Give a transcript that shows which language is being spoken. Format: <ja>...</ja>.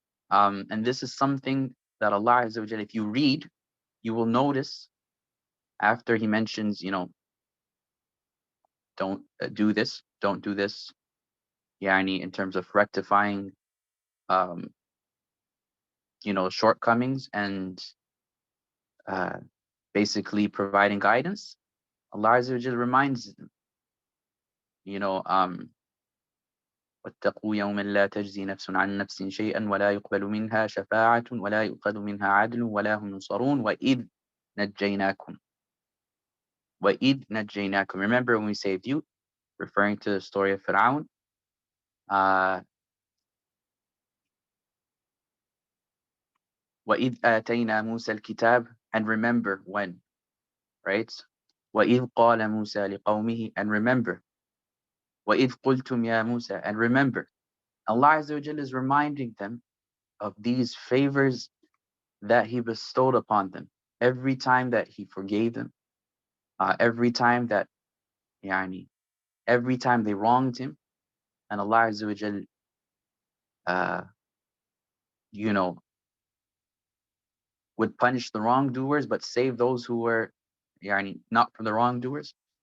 <en>And this is something that Allah Azza wa Jal, if you read, you will notice after he mentions, don't do this, don't do this, yani in terms of rectifying, shortcomings and basically providing guidance. Allah Azza wa Jal reminds them,</en> <ar>واتقوا يوما لا تجزي نفس عن نفس شيئا ولا يقبل منها شفاعة ولا يؤخذ منها عدل ولا هم ينصرون نجيناكم وإذ نجيناكم.</ar> <en>Remember when we saved you, referring to the story of Fir'aun. Uh,</en> <ar>وإذ آتينا موسى الكتاب,</ar> <en>and remember when, right?</en> <ar>وإذ قال موسى لقومه,</ar> <en>and remember.</en> <ar>وإذ قلتم يا موسى,</ar> <en>and remember. Allah Azza wa Jalla is reminding them of these favors that He bestowed upon them. Every time that He forgave them, every time that, yani, every time they wronged Him, and Allah Azza wa Jalla, uh, you know, would punish the wrongdoers but save those who were, yani, not from the wrongdoers.</en>